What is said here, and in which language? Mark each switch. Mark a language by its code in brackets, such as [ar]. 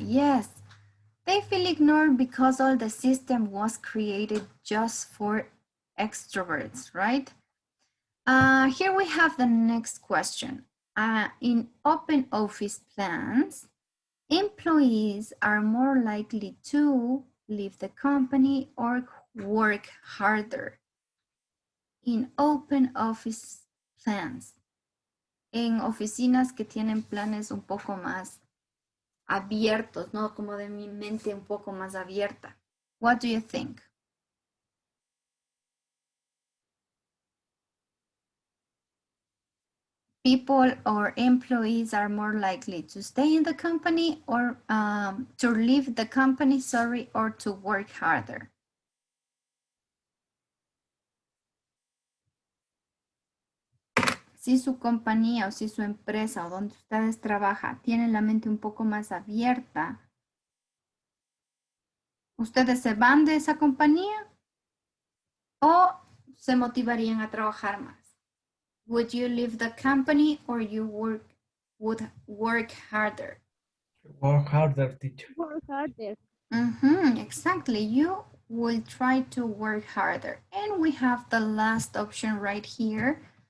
[en] Yes, they feel ignored because all the system was created just for extroverts, right? Here we have the next question. In open office plans, employees are more likely to leave the company or work harder. In open office plans, [es] en oficinas que tienen planes un poco más abiertos, ¿no? Como de mi mente un poco más abierta. [en] What do you think? people or employees are more likely to stay in the company or to leave the company, sorry, or to work harder? [es] Si su compañía o si su empresa o donde ustedes trabajan tienen la mente un poco más abierta, ¿ustedes se van de esa compañía o se motivarían a trabajar más? [en] Would you leave the company or you would work harder? Work harder, teacher. Work harder. Exactly. You will try to work harder. And we have the last option right here.